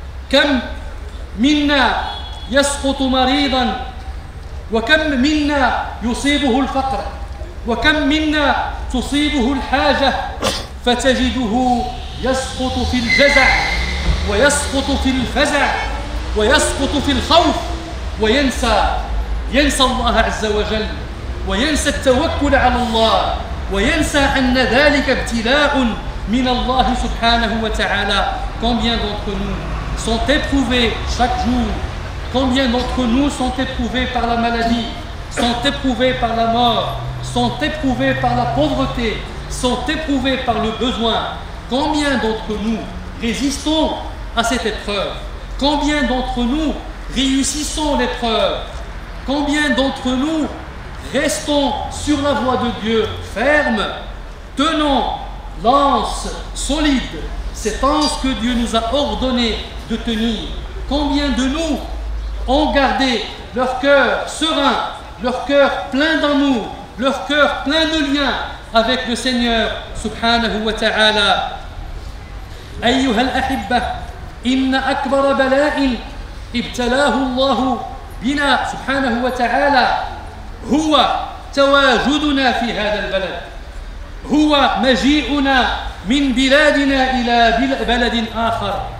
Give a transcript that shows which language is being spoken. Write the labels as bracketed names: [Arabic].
[Arabic] كم منا يسقط مريضا وكم منا يصيبه الفقر وكم منا تصيبه الحاجة فتجده يسقط في الجزع ويسقط في الفزع ويسقط في الخوف وينسى الله عز وجل وينسى التوكل على الله وينسى أن ذلك ابتلاء من الله سبحانه وتعالى. [French] Combien d'entre nous sont éprouvés chaque jour? Combien d'entre nous sont éprouvés par la maladie, sont éprouvés par la mort, sont éprouvés par la pauvreté, sont éprouvés par le besoin? Combien d'entre nous résistons à cette épreuve? Combien d'entre nous réussissons l'épreuve? Combien d'entre nous restons sur la voie de Dieu, fermes, tenons l'anse solide, cette anse que Dieu nous a ordonné de tenir? Combien de nous ont gardé leur cœur serein, leur cœur plein d'amour, leur cœur plein de liens avec le Seigneur subhanahu wa ta'ala? [Arabic] أيها الأحبة إن أكبر بلاء ابتلاه الله بنا سبحانه وتعالى هو تواجدنا في هذا البلد، هو مجيئنا من بلادنا إلى بلد آخر.